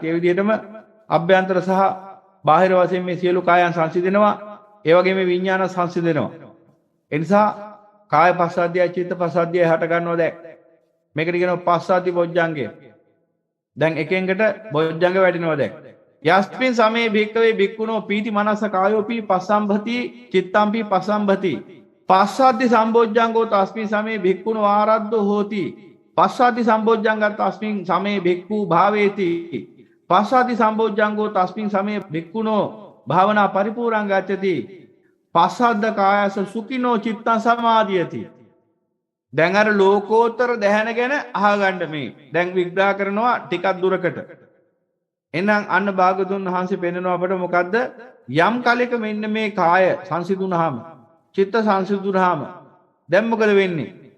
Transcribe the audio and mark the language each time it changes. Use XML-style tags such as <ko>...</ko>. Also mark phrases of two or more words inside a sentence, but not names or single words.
<si>ඒ විදිහටම අභ්‍යන්තර සහ බාහිර වශයෙන් මේ සියලු කායයන් සංසිඳෙනවා. ඒ වගේම විඥාන සංසිඳෙනවා. ඒ නිසා කාය පස්සද්ධිය, චිත්ත පස්සද්ධිය හට ගන්නවා දැන්. මේකට කියනවා පස්සද්ධි බොජ්ජංගය. දැන් එකෙන්කට බොජ්ජංග වැඩිනවා දැන්.</si> <pi>යස්මින් සමේ භික්කවේ භික්ඛුනෝ පීති මනස කායෝපි පස්සම්භති චිත්තම්පි පස්සම්භති. පස්සද්ධි සම්බොජ්ජංගෝ තස්මින් සමේ භික්ඛුනෝ ආරද්ධෝ හෝති. පස්සද්ධි සම්බොජ්ජංගත් තස්මින් සමේ භික්ඛු භාවේති. පස්සද්ධි සම්බොජ්ජංගෝ තස්මින් සමේ භික්ඛුනෝ භාවනා පරිපූර්ණං ගච්ඡති. පස්සද්ධ කායස සුඛිනෝ චිත්තං සමාධියති.</pi> <si>දැන් අර ලෝකෝත්තර දැහැන ගැන අහගන්න මේ. දැන් විග්‍රහ කරනවා ටිකක් දුරකට. එහෙනම් අන්න භාගතුන් වහන්සේ පෙන්නනවා අපට මොකද්ද? යම් කලයක මෙන්න මේ කාය සංසිඳුනහම, චිත්ත සංසිඳුනහම දැන් මොකද වෙන්නේ?</si>